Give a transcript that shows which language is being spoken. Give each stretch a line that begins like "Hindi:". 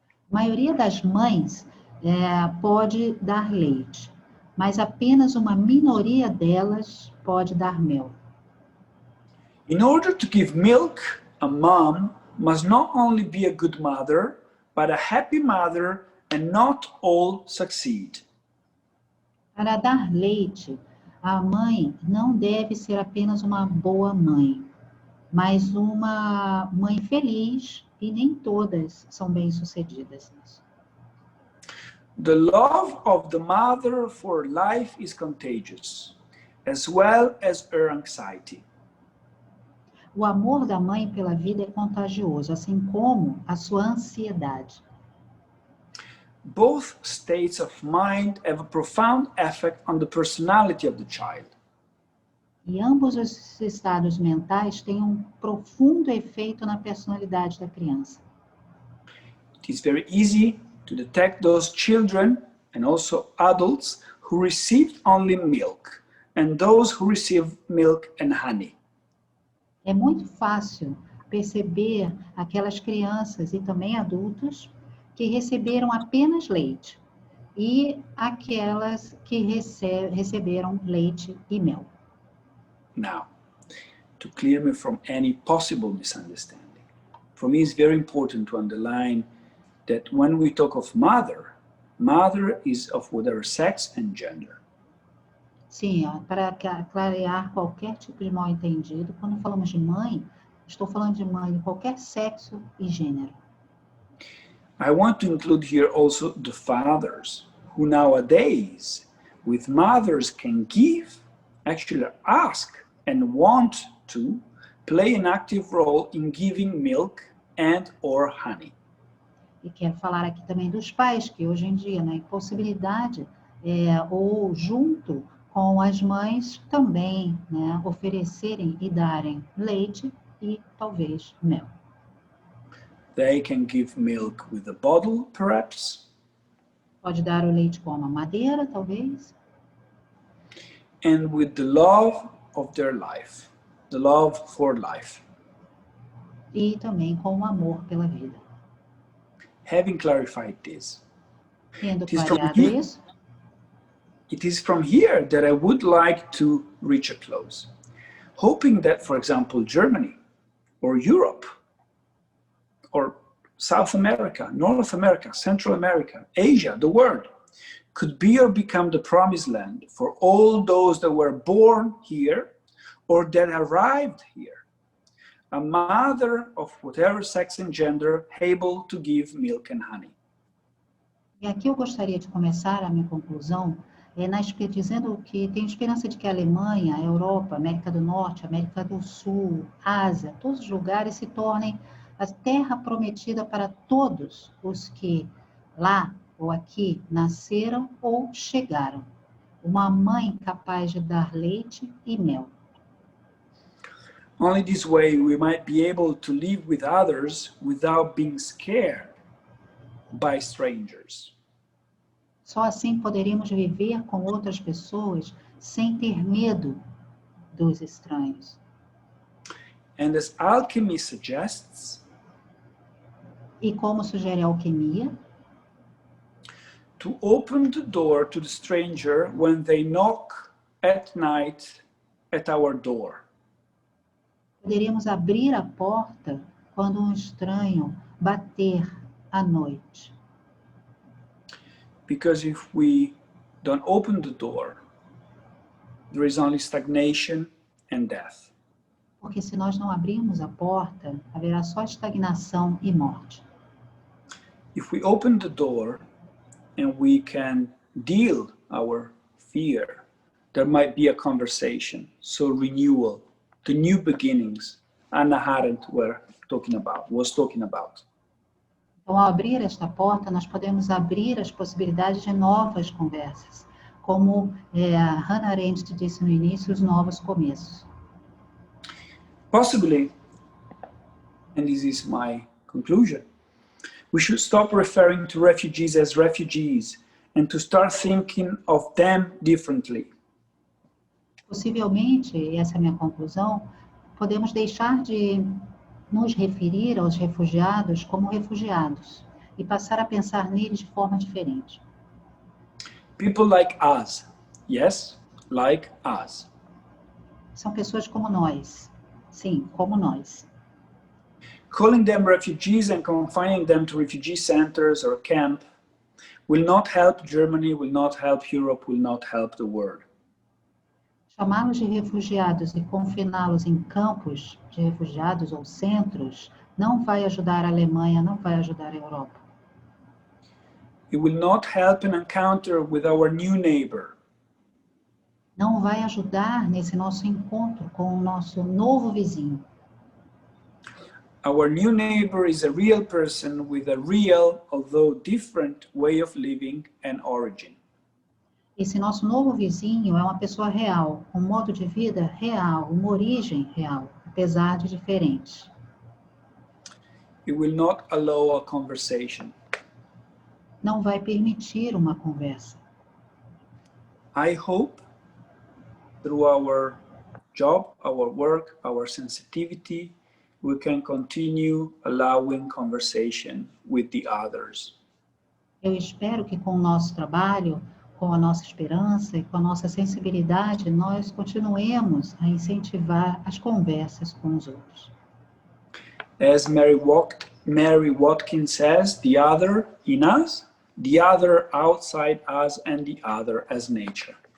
Portuguese: A maioria das mães pode dar leite, mas apenas uma minoria delas pode dar mel.
English: In order to give milk, a mom must not only be a good mother, but a happy mother, and not all succeed.
Portuguese: Para dar leite, a mãe não deve ser apenas uma boa mãe, mas uma mãe feliz, e nem todas são bem-sucedidas nisso.
English: The love of the mother for life is contagious, as well as her anxiety.
Portuguese: O amor da mãe pela vida é contagioso, assim como a sua ansiedade.
English: Both states of mind have a profound effect on the personality of the child.
Portuguese: E ambos os estados mentais têm profundo efeito na personalidade da criança.
English: It is very easy to detect those children and also adults who received only milk and those who receive milk and honey.
Portuguese: É muito fácil perceber aquelas crianças e também adultos que receberam apenas leite e aquelas que receberam leite e mel.
English: Now, to clear me from any possible misunderstanding, for me it's very important to underline that when we talk of mother, mother is of whatever sex and gender.
Portuguese: Sim, para clarear qualquer tipo de mal-entendido, quando falamos de mãe, estou falando de mãe de qualquer sexo e gênero.
English: I want to include here also the fathers, who nowadays, with mothers can give, actually ask and want to play an active role in giving milk and or honey.
Portuguese: E quero falar aqui também dos pais, que hoje em dia, na impossibilidade, ou junto com as mães, também oferecerem e darem leite e talvez mel.
English: They can give milk with a bottle, perhaps.
Portuguese: Pode dar o leite com a mamadeira, talvez.
English: And with the love of their life, the love for life.
Portuguese: E também com o amor pela vida.
English: Having clarified this,
Portuguese: Tendo clareado isso,
English: it is from here that I would like to reach a close, hoping that, for example, Germany or Europe or South America, North America, Central America, Asia, the world, could be or become the promised land for all those that were born here or that arrived here. A mother of whatever sex and gender able to give milk and honey.
Portuguese: E aqui eu gostaria de começar a minha conclusão, dizendo que tem esperança de que a Alemanha, a Europa, a América do Norte, a América do Sul, Ásia, todos os lugares se tornem a terra prometida para todos os que lá ou aqui nasceram ou chegaram. Uma mãe capaz de dar leite e mel.
English: Only this way we might be able to live with others without being scared by strangers.
Portuguese: Só assim poderíamos viver com outras pessoas sem ter medo dos estranhos.
English: And as alchemy suggests,
Portuguese: E como sugere a alquimia,
English: to open the door to the stranger when they knock at night at our door.
Portuguese: poderíamos abrir a porta quando um estranho bater à noite.
English: Because if we don't open the door, there is only stagnation and death.
Portuguese: Porque se nós não abrirmos a porta, haverá só estagnação e morte.
English: If we open the door and we can deal our fear, there might be a conversation, so renewal, the new beginnings Hanna Arendt was talking about.
Portuguese: Então, ao abrir esta porta, nós podemos abrir as possibilidades de novas conversas, como a Hanna Arendt disse no início, os novos começos.
English: Possibly, and this is my conclusion, we should stop referring to refugees as refugees and to start thinking of them differently.
Portuguese: Possivelmente, e essa é a minha conclusão, podemos deixar de nos referir aos refugiados como refugiados e passar a pensar neles de forma diferente.
English: People like us, yes, like us.
Portuguese: São pessoas como nós, sim, como nós.
English: Calling them refugees and confining them to refugee centers or camp will not help Germany, will not help Europe, will not help the world.
Portuguese: Chamá-los de refugiados e confiná-los em campos de refugiados ou centros não vai ajudar a Alemanha, não vai ajudar a Europa.
English: It will not help an encounter with our new neighbor.
Portuguese: Não vai ajudar nesse nosso encontro com o nosso novo vizinho.
English: Our new neighbor is a real person with a real, although different, way of living and origin.
Portuguese: Esse nosso novo vizinho é uma pessoa real, um modo de vida real, uma origem real, apesar de diferente.
English: It will not allow a conversation.
Portuguese: Não vai permitir uma conversa.
English: I hope through our job, our work, our sensitivity, we can continue allowing conversation with the others.
Portuguese: Eu espero que com o nosso trabalho, com a nossa esperança e com a nossa sensibilidade, nós continuemos a incentivar as conversas com os outros.
English: As Mary Watkins says, the other in us, the other outside us, and the other as nature.